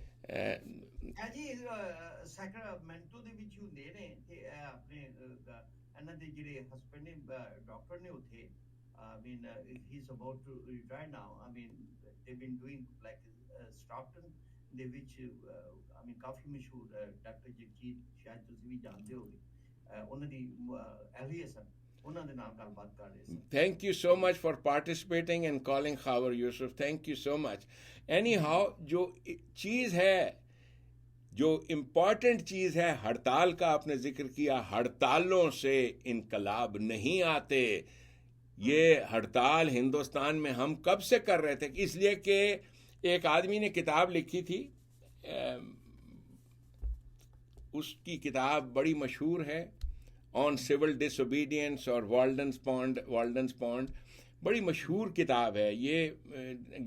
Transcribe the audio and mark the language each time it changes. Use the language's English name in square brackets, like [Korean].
[Punjabi] ਜੀ ਸੈਕਰਾਮੈਂਟੋ ਦੇ ਵਿੱਚ ਹੁੰਦੇ ਨੇ ਤੇ ਆਪਣੇ ਇਹਨਾਂ ਦੇ ਜਿਹੜੇ ਹਸਬੰਡ ਨੇ ਡਾਕਟਰ ਨੇ ਉੱਥੇ, [English] I mean he's about to retire now. I mean they've been doing like [Punjabi] Stockton ਦੇ ਵਿੱਚ I mean ਕਾਫੀ ਮਸ਼ਹੂਰ ਡਾਕਟਰ ਜਗਜੀਤ, ਸ਼ਾਇਦ ਤੁਸੀਂ ਵੀ ਜਾਣਦੇ ਹੋਗੇ, ਉਹਨਾਂ ਦੀ ਅਹਿਲੀਆ ਸਨ, ਉਹਨਾਂ ਦੇ ਨਾਲ ਗੱਲਬਾਤ ਕਰ ਰਹੇ ਸੀ। [English] Thank you so much for participating and calling Khabar Yusuf. Thank you so much. [Hindi] Anyhow, जो चीज़ है, जो इम्पॉर्टेंट चीज़ है, हड़ताल का आपने जिक्र किया, हड़तालों से इनकलाब नहीं आते। ये हड़ताल हिंदुस्तान में हम कब से कर रहे थे, इसलिए कि एक आदमी ने किताब लिखी थी, उसकी किताब बड़ी मशहूर है, ऑन सिविल डिसोबीडियंस और वाल्डन्स पॉन्ड, बड़ी मशहूर किताब है ये।